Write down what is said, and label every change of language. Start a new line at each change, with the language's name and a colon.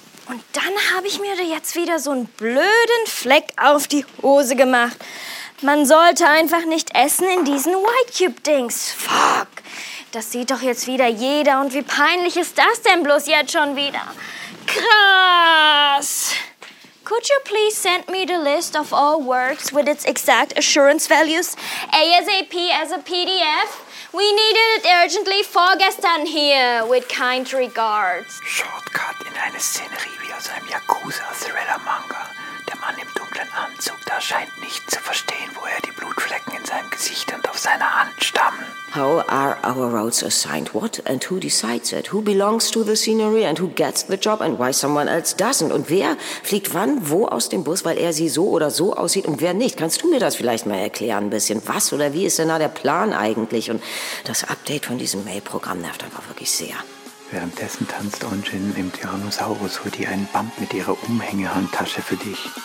German: Und dann habe ich mir jetzt wieder so einen blöden Fleck auf die Hose gemacht. Man sollte einfach nicht essen in diesen White Cube-Dings. Fuck. Das sieht doch jetzt wieder jeder. Und wie peinlich ist das denn bloß jetzt schon wieder? Krass.
English: Could you please send me the list of all words with its exact assurance values ASAP as a PDF? We needed it urgently vorgestern here, with kind regards.
German: Shortcut in eine Szenerie wie aus einem Yakuza-Thriller-Manga. Der Mann im dunklen Anzug da scheint nicht zu verstehen, woher die Blutflecken in seinem Gesicht und auf seiner Hand stammen.
English: How are our roles assigned? What and who decides it? Who belongs to the scenery and who gets the job and why someone else doesn't?
German: Und wer fliegt wann wo aus dem Bus, weil er sie so oder so aussieht und wer nicht? Kannst du mir das vielleicht mal erklären ein bisschen? Was oder wie ist denn da der Plan eigentlich? Und das Update von diesem Mail-Programm nervt einfach wirklich sehr. Währenddessen tanzt Onjin im Tyrannosaurus-Hoodie einen Bump mit ihrer Umhängehandtasche für dich.